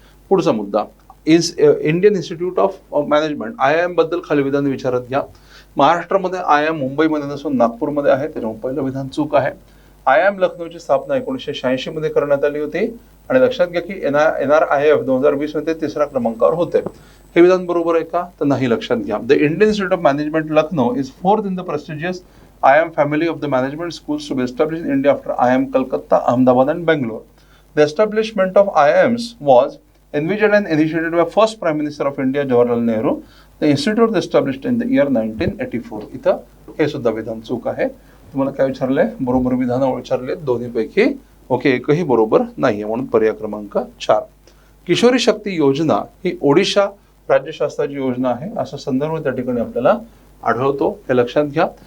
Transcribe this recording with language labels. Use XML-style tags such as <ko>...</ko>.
<mr>पुढचा मुद्दा, Indian institute of management IIM बद्दल खाली विधान विचारत घ्या. महाराष्ट्रामध्ये IIM मुंबईमध्ये नसून नागपूरमध्ये आहे, त्याच्यामुळे पहिलं विधान चूक आहे. IIM लखनौची स्थापना 1986 मध्ये करण्यात आली होती आणि लक्षात घ्या की NRIF 2020 मध्ये 3ऱ्या क्रमांकावर होते. हे विधान बरोबर आहे का, तर नाही, लक्षात घ्या.</mr> <en>The Indian Institute of Management Lucknow is 4th in the prestigious IIM family of the management schools to be established in India after IIM Kolkata, Ahmedabad and Bangalore. The establishment of IIMs was envisioned and initiated by first Prime Minister of India Jawaharlal Nehru. The institute was established in the year 1984.</en> <mr>इथं हे सुद्धा विधान चूक आहे. तुम्हाला काय विचारले, बरोबर विधान विचारले दोन्हीपैकी. ओके, एकही बरोबर नाहीये, म्हणून पर्याय क्रमांक 4. किशोरी शक्ती योजना ही ओडिशा राज्य शासनाची योजना आहे असा संदर्भ त्या ठिकाणी आपल्याला आढळतो, हे लक्षात घ्या.</mr>